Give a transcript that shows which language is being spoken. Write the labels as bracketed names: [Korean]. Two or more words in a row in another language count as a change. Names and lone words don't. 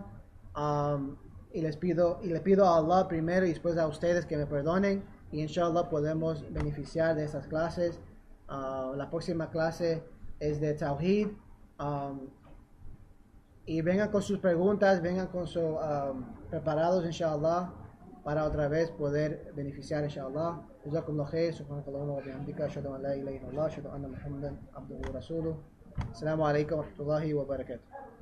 [Spanish] Y le pido a Allah primero y después a ustedes que me perdonen, y inshallah podemos beneficiar de esas clases. La próxima clase es de Tawhid. Y vengan con sus preguntas, vengan con preparados, inshallah, para otra vez poder beneficiar, inshallah. [Arabic] جزاكم الله خير، سبحانك اللهم وبحمدك، أشهد أن لا إله إلا الله، أشهد أن محمدا عبده ورسوله. السلام عليكم ورحمة الله وبركاته.